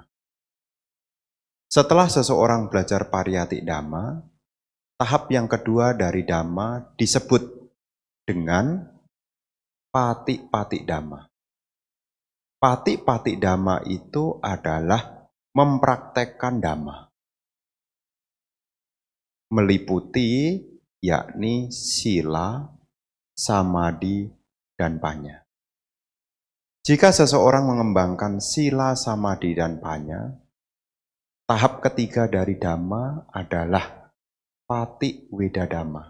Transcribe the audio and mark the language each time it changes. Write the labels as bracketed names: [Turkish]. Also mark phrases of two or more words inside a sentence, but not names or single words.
[Indonesian] Setelah seseorang belajar [Pali] pariyati dhamma, [Indonesian] tahap yang kedua dari dhamma disebut dengan [Pali] pati-pati dhamma. Pati-pati dhamma [Indonesian] itu adalah mempraktekkan dhamma. Meliputi yakni sila, samadhi, dan panya. Jika seseorang mengembangkan sila, samadhi, dan panya, tahap ketiga dari dhamma adalah [Pali] pati wedadama.